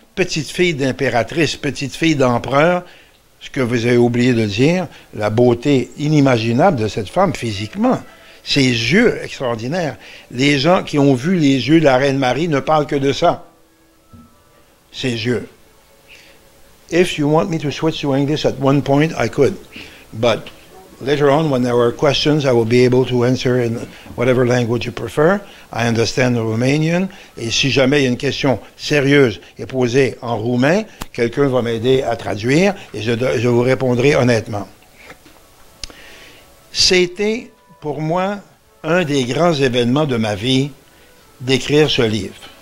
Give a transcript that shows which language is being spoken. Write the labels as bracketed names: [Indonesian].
[French] Petite fille d'impératrice, petite fille d'empereur, ce que vous avez oublié de dire, la beauté inimaginable de cette femme physiquement. Ses yeux extraordinaires. Les gens qui ont vu les yeux de la Reine Marie ne parlent que de ça. Ses yeux. [English] If you want me to switch to English at one point, I could. But later on, when there are questions, I will be able to answer in whatever language you prefer. I understand Romanian. [French] Et si jamais il y a une question sérieuse et posée en roumain, quelqu'un va m'aider à traduire et je vous répondrai honnêtement. C'était pour moi un des grands événements de ma vie d'écrire ce livre.